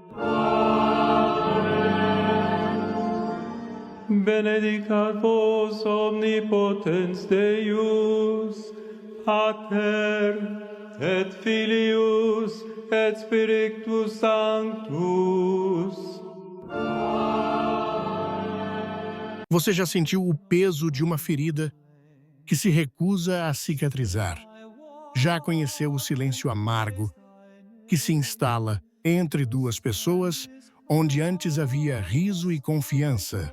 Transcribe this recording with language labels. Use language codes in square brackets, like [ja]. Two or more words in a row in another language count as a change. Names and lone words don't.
[la] Benedicat vos omnipotens Deus, Pater et Filius et Spiritus Sanctus. [pt] Você já sentiu o peso de uma ferida que se recusa a cicatrizar? Já conheceu o silêncio amargo que se instala entre duas pessoas onde antes havia riso e confiança?